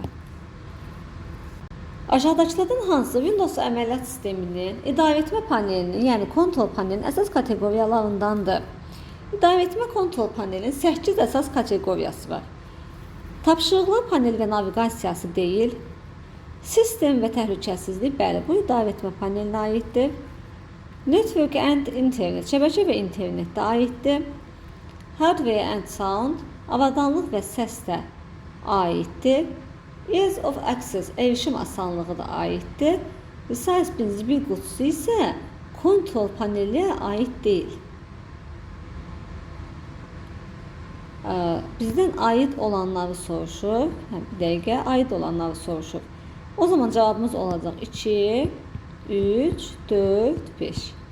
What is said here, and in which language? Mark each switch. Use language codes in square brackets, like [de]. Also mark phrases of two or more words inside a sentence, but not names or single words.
[az] Aşağıdakılardan hansı Windows əməliyyat sisteminin idarəetmə panelinin, yəni kontrol panelinin əsas kateqoriyalarındandır? İdarəetmə kontrol panelinin 8 əsas kateqoriyası var. Tapşırıqlar paneli və naviqasiyası deyil. Sistem və təhlükəsizlik, bəli, bu idarəetmə panelinə aiddir. [en] Network and internet, [az] şəbəkə və internetdə aiddir. [en] Hardware and sound, [az] avadanlıq və səs də aiddir. [en] Ease of access, [az] erişim asanlığı da aiddir. Size bir qutusu isə kontrol panelinə aid deyil. Bizdən aid olanları soruşur. Bir dəqiqə, aid olanları soruşur. O zaman cavabımız olacaq 2, 3, 4, 5.